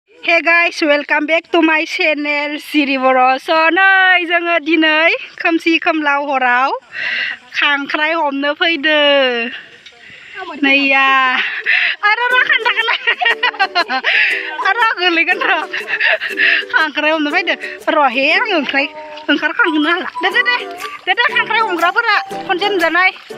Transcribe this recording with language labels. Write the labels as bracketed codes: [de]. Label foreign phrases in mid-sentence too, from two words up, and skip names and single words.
[en] Hey guys, welcome back to my channel Siri Boro. [brx] So नै जोङो दिनै खोमसि खोमलाव हराव खांख्राय हमनो फैदो नैया आरो खान्दाखोना आरो गोलैगोन र' खांख्राय हमनो फैदो र' हे आं ओंखारखांनो हाला दे खांख्राय हमग्राफोरा खनसे नुजानाय